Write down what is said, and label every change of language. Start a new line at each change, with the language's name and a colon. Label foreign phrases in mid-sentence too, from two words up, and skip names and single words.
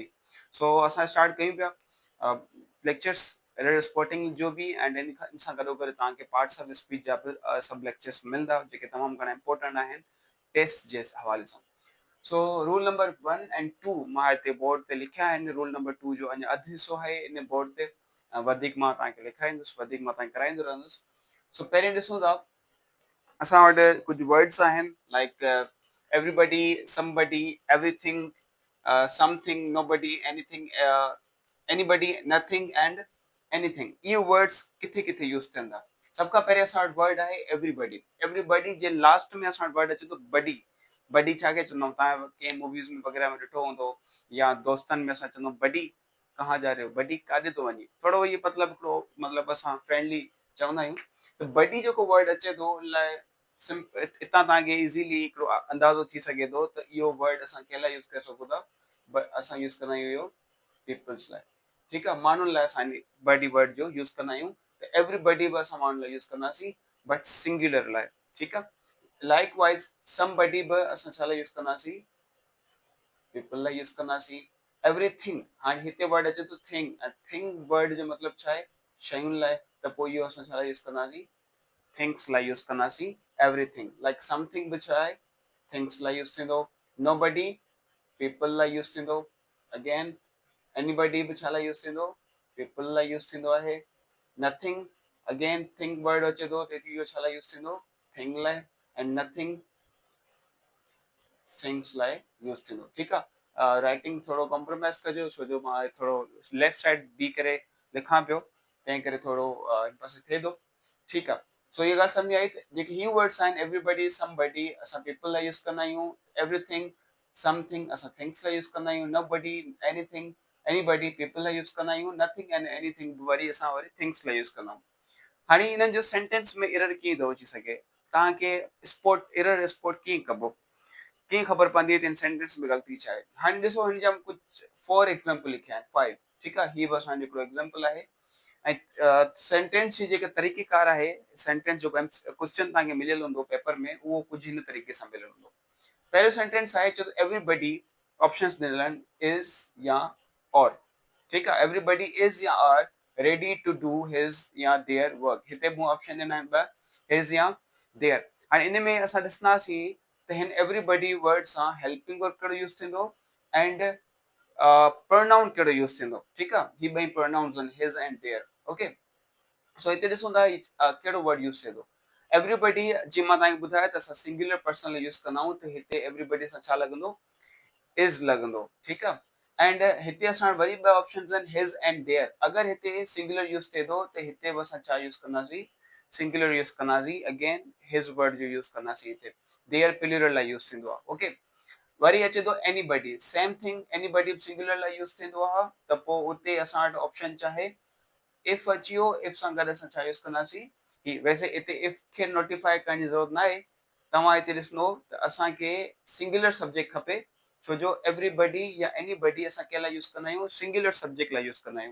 Sindhi: सो असां स्टार्ट कयूं पिया
English: lectures error spotting
Sindhi: जो बि एंड इन सां गॾो गॾु तव्हांखे
English: parts of speech
Sindhi: जा बि सभु लेक्चर्स मिलंदा जेके तमामु घणा इंपॉर्टेंट आहिनि टेस्ट जे हवाले सां। सो
English: rule number 1 and 2
Sindhi: मां हिते बोर्ड ते लिखिया आहिनि।
English: rule number 2
Sindhi: जो अञा अधु हिसो आहे इन बोर्ड ते, वधीक मां तव्हांखे लिखाईंदुसि, वधीक मां तव्हांखे कराईंदो रहंदुसि। सो पहिरीं ॾिसूं था, असां वटि कुझु वर्ड्स आहिनि
English: like everybody, somebody, everything, something, nobody, anything, anybody, nothing and anything.
Sindhi: इहे वर्ड्स किथे किथे यूज़ थियनि था। सभ खां पहिरियों असां वटि वर्ड आहे एवरीबडी। एवरीबडी जे लास्ट में असां वटि वर्ड अचे थो बडी। बडी छा खे चवंदा आहियूं, तव्हां कंहिं मूवीज़ में वग़ैरह में ॾिठो हूंदो या दोस्तनि में असां चवंदा आहियूं
Hindi: बडी कहाँ जा रहे हो,
Sindhi: बडी काॾे थो वञे, थोरो इहो मतिलबु हिकिड़ो मतिलबु असां फ्रेंडली चवंदा आहियूं। त बडी जेको वर्ड अचे थो उन लाइ हितां तव्हांखे इज़ीली हिकिड़ो अंदाज़ो थी सघे थो त इहो वर्ड असां कंहिं लाइ यूज़ करे सघूं था। असां यूज़ कंदा आहियूं इहो पीपल्स लाइ। ठीकु आहे, माण्हुनि लाइ असां बडी वर्ड जो यूज़ कंदा आहियूं। त एवरीबडी बि असां माण्हुनि लाइ यूज़ कंदासीं
English: but singular
Sindhi: लाइ। ठीकु आहे,
English: likewise somebody
Sindhi: बि असां छा लाइ यूज़ कंदासीं, पीपल लाइ यूज़ कंदासीं। एवरीथिंग, हाणे हिते वर्ड अचे थो थिंग, ऐं थिंग वर्ड जो मतिलबु छा आहे, शयुनि लाइ। त पोइ इहो असां छा लाइ यूज़ कंदासीं, थिंग्स लाइ यूज़ कंदासीं एवरीथिंग।
English: like something
Sindhi: बि छा आहे, थिंग्स लाइ यूज़ थींदो।
English: nobody people
Sindhi: लाइ यूज़ थींदो।
English: again anybody
Sindhi: बि छा लाइ यूज़ थींदो, पीपल लाइ यूज़ थींदो आहे।
English: nothing again thing word
Sindhi: अचे थो त इहो छा लाइ यूज़ थींदो, थिंग लाइ।
English: and nothing things
Sindhi: लाइ यूज़ थींदो। ठीकु आहे, राइटिंग थोरो कॉम्प्रोमाइज़ कजो छो जो मां थोरो
English: left side
Sindhi: बीह करे लिखां पियो, तंहिं करे थोरो हिन पासे थिए थो। ठीकु आहे, सो इहा ॻाल्हि सम्झ आई। जेके ही वर्ड्स आहिनि
English: everybody, somebody
Sindhi: असां पीपल लाइ यूज़ कंदा आहियूं।
English: everything, something
Sindhi: असां थिंग्स लाइ यूज़ कंदा आहियूं।
English: nobody, anything, anybody people
Sindhi: लाइ यूज़ कंदा आहियूं।
English: nothing and anything
Sindhi: वरी असां थिंग्स लाइ यूज़ कंदा आहियूं। हाणे इन्हनि जो सेंटेंस में एरर कीअं थो अची सघे, तव्हांखे
English: error spot
Sindhi: कीअं कबो, कीअं ख़बर पवंदी त इन सेंटेंस में ग़लती छा आहे। हाणे ॾिसो, हिन जा कुझु 4 एग्ज़ाम्पल लिखिया आहिनि, 5। ठीकु आहे, हीअ बि असांजो हिकिड़ो एग्ज़ाम्पल आहे। ऐं सेंटेंस जी जेका तरीक़ेकार आहे, सेंटेंस जो क्वेश्चन तव्हांखे मिलियल हूंदो पेपर में, उहो कुझु हिन तरीक़े सां मिलियल हूंदो। पहिरियों सेंटेंस आहे, चओ
English: everybody, options
Sindhi: ॾिनल आहिनि इज़ या और। ठीकु आहे,
English: everybody is या are ready to do his या their work.
Sindhi: हिते मूं ऑप्शन ॾिना आहिनि ॿ, हिज या देयर। हाणे इन में असां ॾिसंदासीं त हिन एवरीबडी वर्ड सां
English: helping verb
Sindhi: कहिड़ो यूज़ थींदो
English: and pronoun
Sindhi: कहिड़ो यूज़ थींदो। ठीकु आहे, ही ॿई प्रोनाउन्स आहिनि
English: his and their. okay, so
Sindhi: हिते ॾिसूं था कहिड़ो वर्ड यूज़ थिए थो। एवरीबडी जीअं मां तव्हांखे ॿुधायो त असां
English: singular person
Sindhi: लाइ यूज़ कंदा आहियूं, त हिते एवरीबडी सां छा लॻंदो, इज़ लॻंदो। ठीकु आहे, एंड हिते असां वरी ॿ ऑप्शंस आहिनि
English: his and their.
Sindhi: अगरि हिते सिंगुलर यूज़ थिए थो त हिते बि असां छा यूज़ कंदासीं, सिंगुलर यूज़ कंदासीं।
English: again his word
Sindhi: जो यूज़ कंदासीं हिते।
English: their plural
Sindhi: लाइ यूज़ थींदो आहे। ओके, वरी अचे थो
English: anybody, same thing, anybody singular
Sindhi: लाइ यूज़ थींदो आहे त पोइ उते असां वटि ऑप्शन चाहे इफ अची वियो, इफ सां गॾु असां छा यूज़ कंदासीं ही। वैसे हिते इफ खे नोटिफाई करण जी ज़रूरत न आहे। तव्हां हिते ॾिसंदो त असांखे
English: singular subject
Sindhi: खपे, छो जो एवरीबडी या एनीबडी असां कंहिं लाइ यूज़ कंदा आहियूं,
English: singular subject
Sindhi: लाइ यूज़ कंदा आहियूं।